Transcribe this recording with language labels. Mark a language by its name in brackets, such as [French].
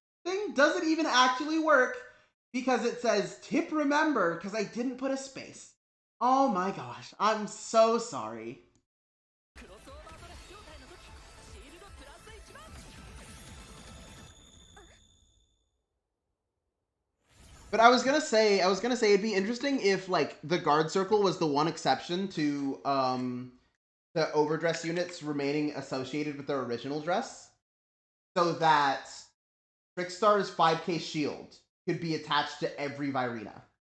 [English] thing doesn't even actually work because it says tip remember because I didn't put a space. Oh my gosh, I'm so sorry. [Japanese] クロスオーバードレス状態の時シールドプラス1番 [English] But I was gonna say it'd be interesting if like the guard circle was the one exception to the overdress units remaining associated with their original dress, so that Trickstar's 5k shield could be attached to every Virina.